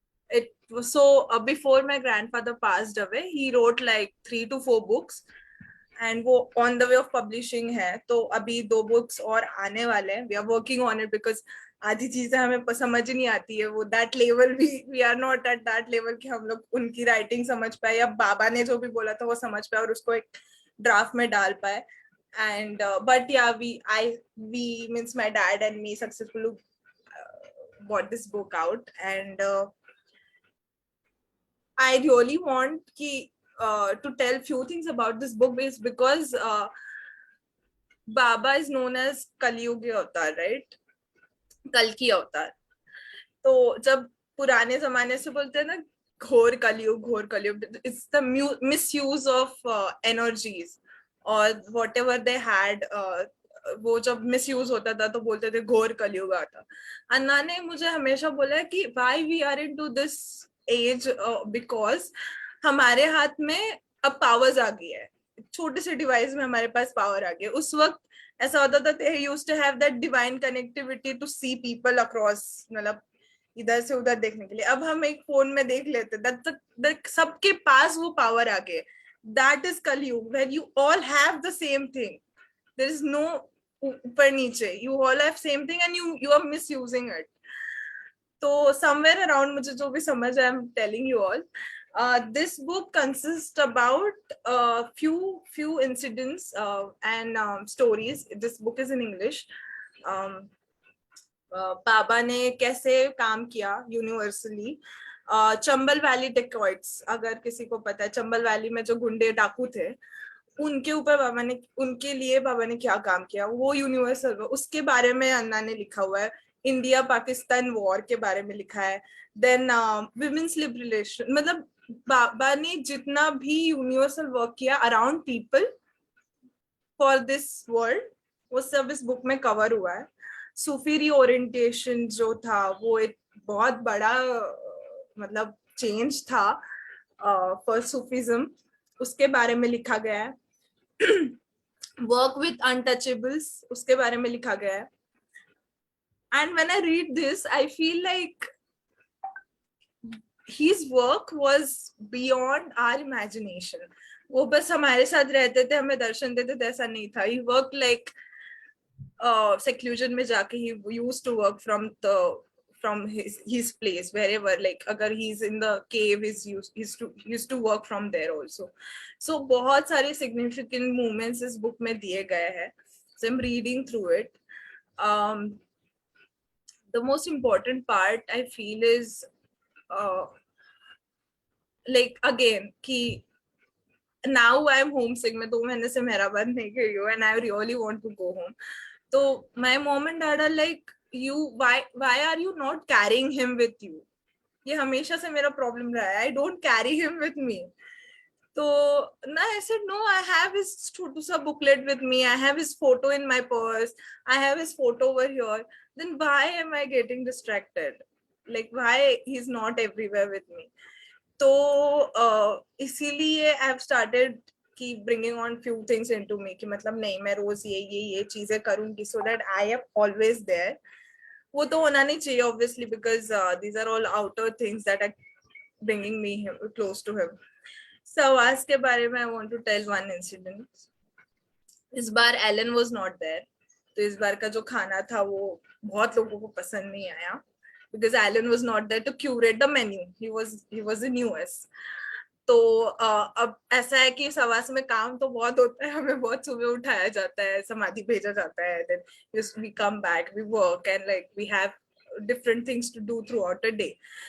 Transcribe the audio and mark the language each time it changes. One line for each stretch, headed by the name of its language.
English: It was so before my grandfather passed away, he wrote like 3 to 4 books.
Hindi: And वो on the way of publishing है, तो अभी 2 books और आने वाले हैं.
English: we are working on it because
Hindi: आधी चीजें हमें समझ नहीं आती है.
English: वो that level we are not at that level
Hindi: कि हम लोग उनकी राइटिंग समझ पाए या बाबा ने जो भी बोला था वो समझ पाए और उसको एक ड्राफ्ट में डाल पाए.
English: And but yeah we means my dad and me successfully bought this book out, and I really want to tell few things about this book is because Baba is known as Kaliyugi Avatar, right?
Hindi: कल की अवतार. तो जब पुराने जमाने से बोलते हैं ना घोर कलयुग,
English: it's the misuse of energies or whatever they had.
Hindi: वो जब मिसयूज होता था तो बोलते थे घोर कलयुग आता. अन्ना ने मुझे हमेशा बोला कि
English: why we are into this age, because
Hindi: हमारे हाथ में अब पावर्स आ गई है. छोटे से डिवाइस में हमारे पास पावर आ गई. उस वक्त ऐसा होता था
English: they used to have that divine connectivity to see people across,
Hindi: मतलब इधर से उधर देखने के लिए. अब हम एक फोन में देख लेते हैं. सबके पास वो पावर आ गए.
English: That is Kaliyug, where you all have the same thing. There is no
Hindi: ऊपर नीचे.
English: You all have same thing and you are misusing it. So somewhere around
Hindi: मुझे जो भी समझ आया,
English: I'm telling you all. This book consists about few incidents and stories. This book is in English.
Hindi: बाबा ने कैसे काम किया यूनिवर्सली. चंबल वैली डेकॉइट्स, अगर किसी को पता है, चंबल वैली में जो गुंडे डाकू थे उनके ऊपर उनके लिए बाबा ने क्या काम किया, वो यूनिवर्सल, उसके बारे में अन्ना ने लिखा हुआ है. इंडिया पाकिस्तान वॉर के बारे में लिखा है.
English: then women's liberation,
Hindi: मतलब बाबा ने जितना भी यूनिवर्सल वर्क किया
English: around people for this world,
Hindi: वो सब इस बुक में कवर हुआ है. सूफी रीओरिएंटेशन जो था वो एक बहुत बड़ा मतलब चेंज था फॉर सूफिज्म, उसके बारे में लिखा गया है.
English: work with untouchables,
Hindi: उसके बारे में लिखा गया है.
English: And when I read this I feel like his work was beyond our imagination.
Hindi: वो बस हमारे साथ रहते थे, हमें दर्शन देते थे, ऐसा नहीं था.
English: He worked like seclusion
Hindi: में जाके
English: he used to work from his place wherever, like अगर he's in the cave, he's used to work from there also.
Hindi: So बहुत सारे
English: significant moments
Hindi: इस book में दिए गए हैं.
English: So I'm reading through it. The most important part I feel is like again कि now I'm homesick.
Hindi: मैं 2 महीने से मेहराबाद नहीं गई हूँ
English: and I really want to go home. So my mom and dad are like, why are you not carrying him with you?
Hindi: ये हमेशा से मेरा problem रहा है.
English: I don't carry him with me. So I said, no, I have his
Hindi: छोटू सा
English: booklet with me. I have his photo in my purse. I have his photo over here. Then why am I getting distracted? Like why he's not everywhere with me?
Hindi: तो इसीलिए
English: I've started keep bringing on few things into me
Hindi: कि मतलब नहीं, मैं रोज ये चीजें करूंगी
English: so that I am always there.
Hindi: वो तो होना नहीं चाहिए
English: obviously because these are all outer things that are bringing me close to him. So
Hindi: आज के बारे में
English: I want to tell one incident.
Hindi: इस बार
English: Alan was not there.
Hindi: तो इस बार का जो खाना था वो बहुत लोगों को पसंद नहीं आया
English: because Alan was not there to curate the menu. He was in US.
Hindi: तो अब ऐसा है कि सवास में काम तो बहुत होता है, हमें बहुत सुबह उठाया जाता है, समाधि भेजा जाता है,
English: then we come back, we work and like we have different things to do throughout the day.